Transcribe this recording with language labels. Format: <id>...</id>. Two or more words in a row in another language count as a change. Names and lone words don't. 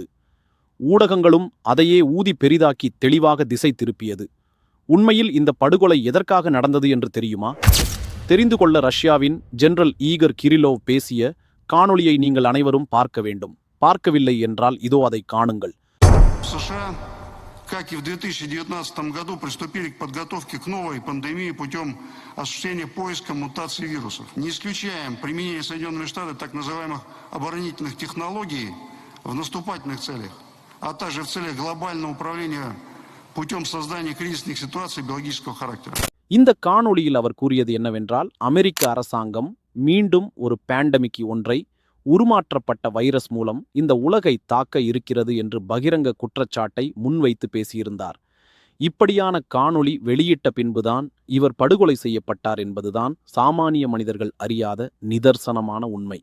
<ta>ஊடகங்களும் அதையே ஊதி பெரிதாக்கி தெளிவாக திசை திருப்பியது. உண்மையில் இந்த படுகொலை எதற்காக நடந்தது என்று தெரியுமா? தெரிந்து கொள்ள ரஷ்யாவின் ஜெனரல் ஈகர் கிரிலோவ் பேசிய காணொளியை நீங்கள் அனைவரும் பார்க்க வேண்டும். பார்க்கவில்லை என்றால் இதோ அதை காணுங்கள்.</ta> <ru>Как и в 2019 году, приступили к подготовке к новой пандемии путем осуществления поиска мутаций вирусов. Не исключаем применение Соединенными Штатами так называемых оборонительных технологий в наступательных целях, а также в целях глобального управления путем создания кризисных ситуаций биологического характера.</ru> <ta>இந்த காணொளியில் அவர் கூறியது என்னவென்றால், அமெரிக்க அரசாங்கம் மீண்டும் ஒரு பேண்டமிக் ஒன்றை உருமாற்றப்பட்ட வைரஸ் மூலம் இந்த உலகை தாக்க இருக்கிறது என்று பகிரங்க குற்றச்சாட்டை முன்வைத்து பேசியிருந்தார். இப்படியான காணொளி வெளியிட்ட பின்புதான் இவர் படுகொலை செய்யப்பட்டார் என்பதுதான் சாமானிய மனிதர்கள் அறியாத நிதர்சனமான உண்மை.</ta>